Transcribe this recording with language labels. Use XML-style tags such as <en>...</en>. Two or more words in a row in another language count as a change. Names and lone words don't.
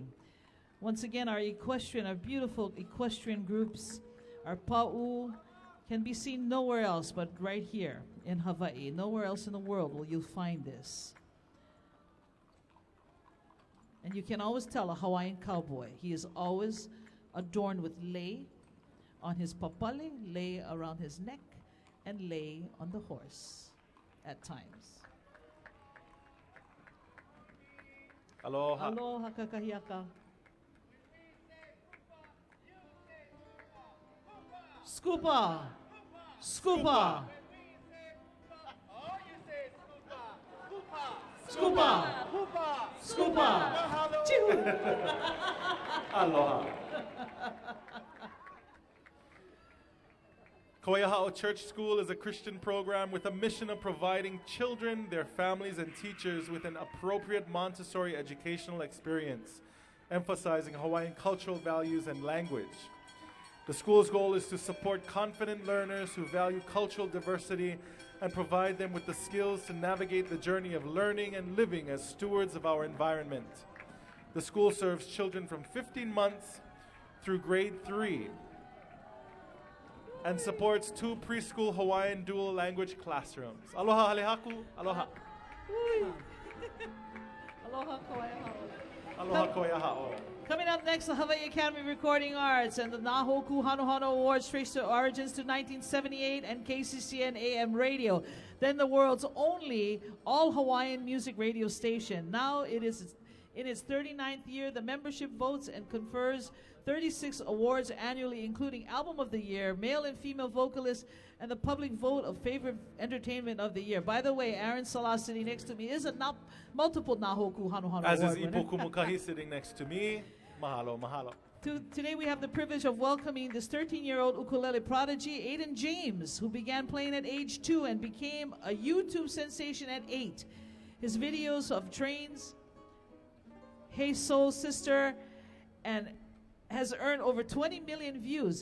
<en>Once again, our beautiful equestrian groups, our pa'u, can be seen nowhere else but right here in Hawaii. Nowhere else in the world will you find this. And you can always tell a Hawaiian cowboy. He is always adorned with lei on his papale, lei around his neck, and lei on the horse at times. Aloha.</en> <haw>Aloha kakahiaka. Scoopa.</haw> <en>Scoopa. Scoopa. Scoopa. Aloha. Koiahao Church School is a Christian program with a mission of providing children, their families, and teachers with an appropriate Montessori educational experience, emphasizing Hawaiian cultural values and language. The school's goal is to support confident learners who value cultural diversity and provide them with the skills to navigate the journey of learning and living as stewards of our environment. The school serves children from 15 months through grade 3 and supports 2 preschool Hawaiian dual language classrooms.</en> <haw>Aloha halehaku, aloha. Aloha koiahao. Aloha koiahao.</haw> <en>Coming up next, the Hawaii Academy of Recording Arts and the Nahoku Hanohano Awards trace their origins to 1978 and KCCN AM radio. Then the world's only all-Hawaiian music radio station. Now it is in its 39th year. The membership votes and confers 36 awards annually, including Album of the Year, Male and Female Vocalist, and the public vote of Favorite Entertainment of the Year. By the way, Aaron Salah sitting next to me is a multiple Nahoku Hanohano Award winner. As is Ipoku Mukahi sitting next to me.</en> <haw>Mahalo, mahalo.</haw> <en>Today we have the privilege of welcoming this 13-year-old ukulele prodigy, Aiden James, who began playing at age 2 and became a YouTube sensation at 8. His videos of trains, Hey Soul Sister, and has earned over 20 million views.</en>